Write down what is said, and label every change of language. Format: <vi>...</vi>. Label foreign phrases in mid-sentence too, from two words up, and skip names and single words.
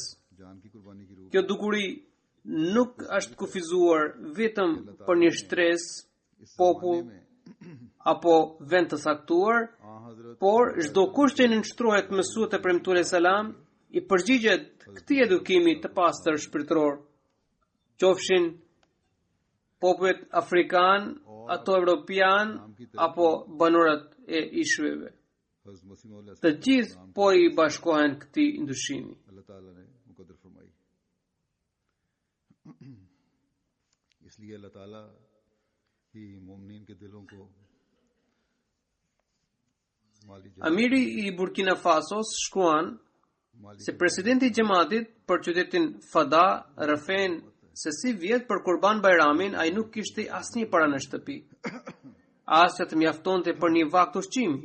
<sq>Kjo dukuri nuk është kufizuar vetëm për një shtresë, popull apo vend të saktuar, por çdo kush që nënshtrohet Mesihut të premtues selam i përgjigjet këtij edukimi të pastër shpirtëror, qofshin popullet afrikan, ato europian apo banorët e ishujve. Të gjithë po i bashkohen këtij ndryshimi.</sq> <ur>اس لیے اللہ تعالیٰ ہی مومنین کے دلوں کو</ur> <sq>Amiri i Burkina Fasos shkruan se presidenti i Gjematit për qytetin Fada rrëfen se si vjet për Kurban Bajramin ai nuk kishte asnjë para në shtëpi. As që të mjaftonte për një vakt ushqimi.</sq>